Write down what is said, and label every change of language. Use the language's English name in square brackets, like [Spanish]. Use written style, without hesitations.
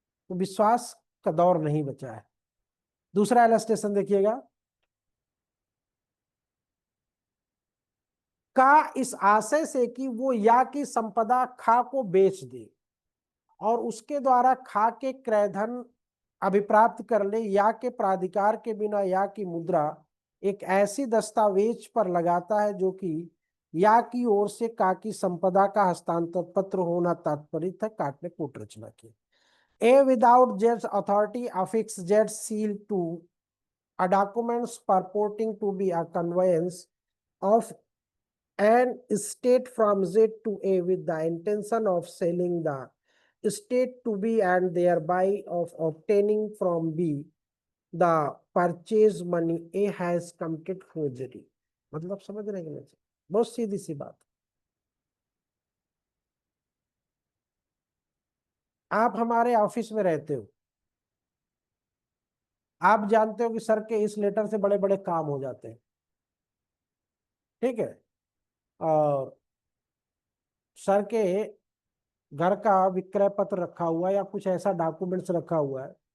[Hindi] तो विश्वास का दौर नहीं बचा है। दूसरा इलस्ट्रेशन देखिएगा, का इस आशय से कि वो या की संपदा खा को बेच दे और उसके द्वारा खा के क्रयधन अभिप्राप्त कर ले, या के प्राधिकार के बिना या की मुद्रा एक ऐसी दस्तावेज पर लगाता है जो कि या की ओर से का की संपदा का हस्तांतर पत्र होना तात्पर्य था, काट ने कूट रचना की। [English] A without jets authority affix jet seal to a documents purporting to be a conveyance of an estate from Z to A with the intention of selling the estate to B and thereby of obtaining from B the purchase money, A has committed forgery। [Hindi] मतलब समझ रहे हैं, बहुत सीधी सी बात। आप हमारे office में रहते हो, आप जानते हो कि सर के इस लेटर से बड़े बड़े काम हो जाते हैं, ठीक है, और सर के घर का विक्रय पत्र रखा हुआ है या कुछ ऐसा डॉक्यूमेंट्स रखा हुआ है,